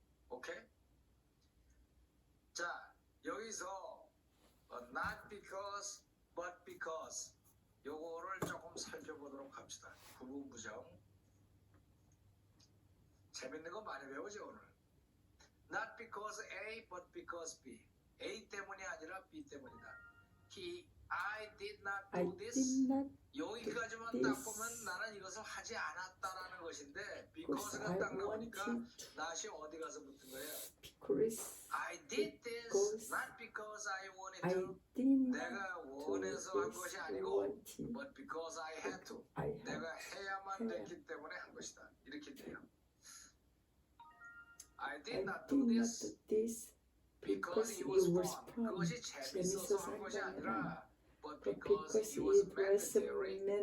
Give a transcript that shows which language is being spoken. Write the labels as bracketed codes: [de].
[ko] 오케이? 자 여기서 [en] not because but because [ko] 요거를 조금 살펴보도록 합시다. 부분부정 재밌는 거 많이 배우죠 오늘. [en] Not because A but because B. [ko] A 때문이 아니라 B 때문이다. [en] I did not do this. [ko] 여기까지만 딱 보면 나는 이것을 하지 않았다라는 것인데 because가 딱 나오니까 not이 어디 가서 붙은 거예요? [en] I did this not because I wanted to. [ko] 내가 원해서 한 것이 아니고 [en] but because I had to. [ko] 내가 해야만 됐기 때문에 한 것이다. 이렇게 돼요. [en] I did not do this because it was fun. [ko] 그것이 재밌어서 한 것이 아니라 [en] but because it was mandatory.